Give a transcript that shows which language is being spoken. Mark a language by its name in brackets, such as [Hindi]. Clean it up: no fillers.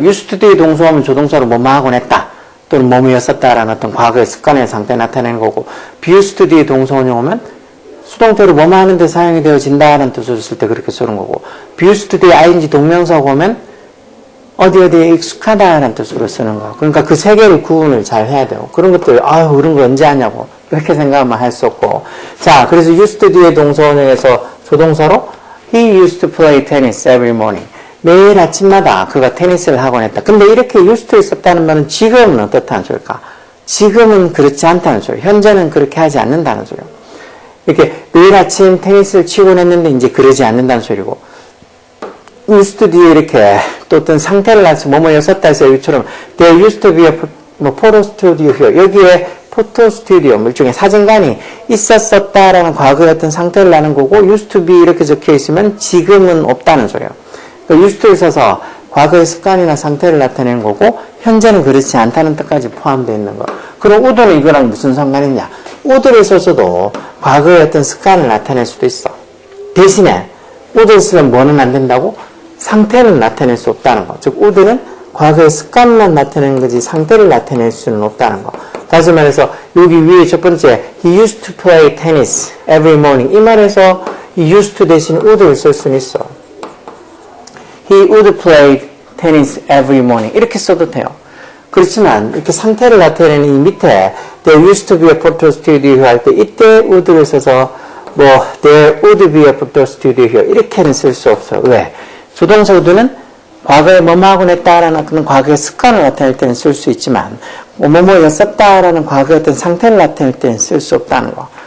[Korean] used 뒤에 동사 오면 조동사로 뭐뭐 하곤 했다. 또는 뭐뭐였었다라는 어떤 과거의 습관의 상태 나타내는 거고, be used 뒤에 동사 원형 오면 수동태로 뭐뭐 하는데 사용이 되어진다라는 뜻으로 쓸 때 그렇게 쓰는 거고, be used 뒤에 ing 동명사가 오면 어디에 익숙하다라는 뜻으로 쓰는 거야. 그러니까 그 세 개를 구분을 잘 해야 돼요. 그런 것들, 아유, 그런 거 언제 하냐고. 이렇게 생각하면 할 수 없고. 자, 그래서 used 뒤에 동사원형에서 조동사로 [English] he used to play tennis every morning. [Korean] 매일 아침마다 그가 테니스를 하곤 했다. 근데 이렇게 used to 있었다는 말은 지금은 어떻다는 소리일까? 지금은 그렇지 않다는 소리. 현재는 그렇게 하지 않는다는 소리요. 이렇게 매일 아침 테니스를 치곤 했는데 이제 그러지 않는다는 소리고. used to 뒤에 이렇게 또 어떤 상태를 나서 뭐뭐였었다 해서 여기처럼 [English] there used to be a photo studio here. [Korean] 여기에 포토 스튜디오, 일종의 사진관이 있었었다라는 과거의 어떤 상태를 나는 거고 used to be 이렇게 적혀 있으면 지금은 없다는 소리예요. 그러니까 used to에 있어서 과거의 습관이나 상태를 나타내는 거고 현재는 그렇지 않다는 뜻까지 포함되어 있는 거. 그럼 would는 이거랑 무슨 상관이냐? would를 써서도 과거의 어떤 습관을 나타낼 수도 있어. 대신에 would를 쓰면 뭐는 안 된다고? 상태는 나타낼 수 없다는 거. 즉 would는 과거의 습관만 나타내는 거지 상태를 나타낼 수는 없다는 거. 다시 말해서 여기 위에 첫 번째 [English] he used to play tennis every morning. [Korean] 이 말에서 he used to 대신 would를 쓸 수는 있어. [English] he would play tennis every morning. [Korean] 이렇게 써도 돼요. 그렇지만 이렇게 상태를 나타내는 이 밑에 [English] there used to be a photo studio [Korean] 할 때 이때 would를 써서 뭐 [English] there would be a photo studio here [Korean] 이렇게는 쓸 수 없어요. 왜? 조동사 would는 과거에 뭐뭐 하곤 했다라는 그런 과거의 습관을 나타낼 때는 쓸 수 있지만 뭐뭐였었다라는 과거의 어떤 상태를 나타낼 때는 쓸 수 없다는 거.